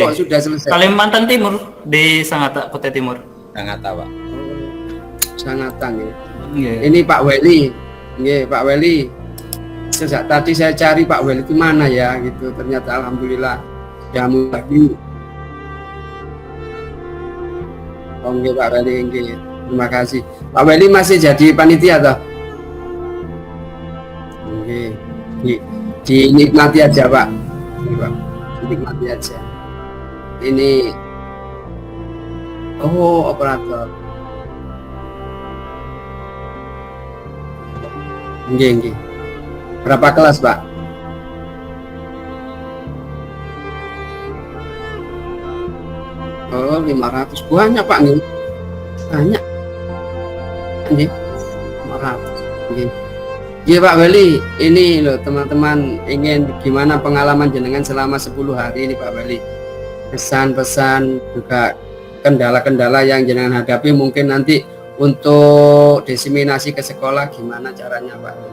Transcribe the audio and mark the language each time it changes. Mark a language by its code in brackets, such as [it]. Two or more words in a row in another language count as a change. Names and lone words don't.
[id] kok sudah selesai? Kalimantan Timur di Sangatta, Kutai Timur. Sangat tahu, Pak. Sangatang ya. Nggih. Ini Pak Weli. Nggih, Pak Weli. Sejak tadi saya cari Pak Weli itu mana ya gitu. Ternyata alhamdulillah jamu lagi. Oh nggih Pak Weli nggih. Terima kasih. Pak Weli masih jadi panitia toh? Nggih. Dinikmati aja Pak. Nggih, Pak. Dinikmati aja. Ini oh operator. [jv] Nggih, nggih. [id] Berapa kelas, Pak? Oh, 500. Banyak, Pak, nggih. Banyak. Nggih. 500. Nggih. Nggih, Pak Weli. Ini loh, teman-teman ingin gimana pengalaman jenengan selama 10 hari ini, Pak Weli. Pesan-pesan juga kendala-kendala yang jenengan hadapi mungkin nanti untuk diseminasi ke sekolah gimana caranya Pak Weli?